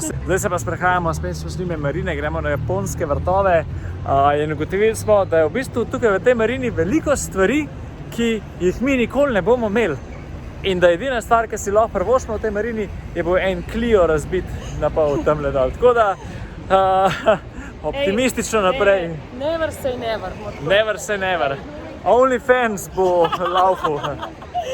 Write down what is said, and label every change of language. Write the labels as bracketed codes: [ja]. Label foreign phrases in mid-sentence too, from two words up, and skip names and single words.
[sl] Zdaj se pa sprehajamo spet s njime marine, gremo na japonske vrtove in ugotovili smo, da je v bistvu tukaj v tej marini veliko stvari, ki jih mi nikoli ne bomo imeli. In da edina stvar, ki si lahko privoščimo v tej marini, je bil en Clio razbit na pol tamle dol. Tako da, optimistično naprej. [en] Never say never. Never say never. Only fans [sl] bo laufal.